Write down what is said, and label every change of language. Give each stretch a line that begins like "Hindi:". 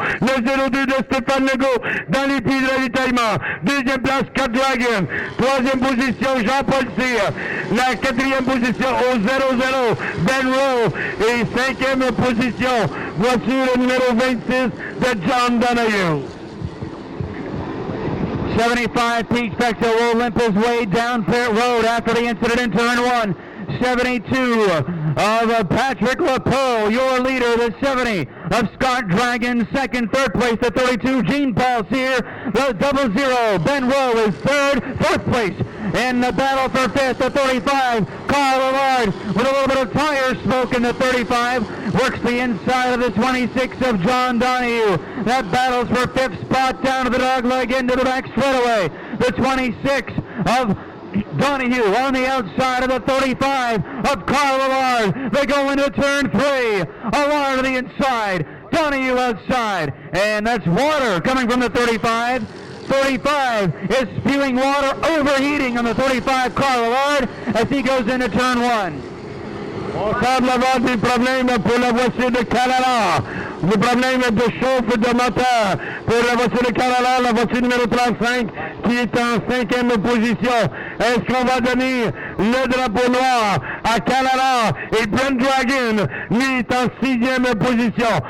French: Le 02 de Stéphane Legault dans les pieds de ravitaillement. Deuxième place, Cat Dragon. Troisième position, Jean-Paul Cyr. La quatrième position au 00, Ben Rowe. Et cinquième position, voiture numéro 26 de John Donahue.
English: 75 Pete Bexel will limp his way down pit road after the incident in turn 1. 72 of Patrick LaPole, your leader, the 70 of Scott Dragon, second, third place, the 32, Gene Paul here, the 00, Ben Rowe is third, fourth place, in the battle for fifth, the 35, Carl Allard, with a little bit of tire smoke in the 35, works the inside of the 26 of John Donahue, that battles for fifth spot down to the dog leg into the back straightaway, the 26 of Donahue on the outside of the 35 of Carl Allard. They go into turn 3. Allard to the inside. Donahue outside. And that's Water coming from the 35. 35 is spewing water, overheating on the 35 Carl Allard as he goes into turn 1.
French: On semble avoir des problèmes pour la voiture de Canada. Des problèmes de chauffe de moteur pour la voiture de Canada, la voiture numéro 35 qui est en 5e position. Est-ce qu'on va donner le drapeau noir à Canada et Brent Dragon, lui, est en 6e position.